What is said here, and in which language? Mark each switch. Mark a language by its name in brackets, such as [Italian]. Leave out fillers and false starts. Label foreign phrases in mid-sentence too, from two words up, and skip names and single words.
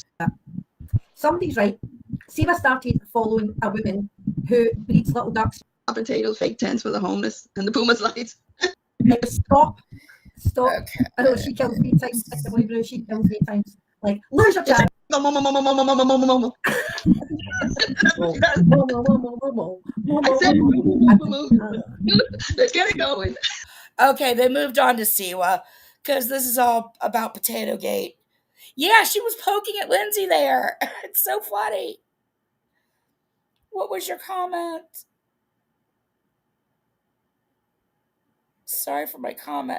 [English] Somebody's right. Siva started following a woman who breeds little ducks. Potatoes, fake tents for the homeless, and the Pumas lights. Stop. Okay. I know she kills me 8 times. She kills me 8 times. Like, lose your child. Go, momo, momo, momo, momo, momo, momo. I said, momo. Let's get it going. Okay, they moved on to Siwa because this is all about Potato Gate. Yeah, she was poking at Lindsay there. It's so funny. What was your comment? Sorry for my comment.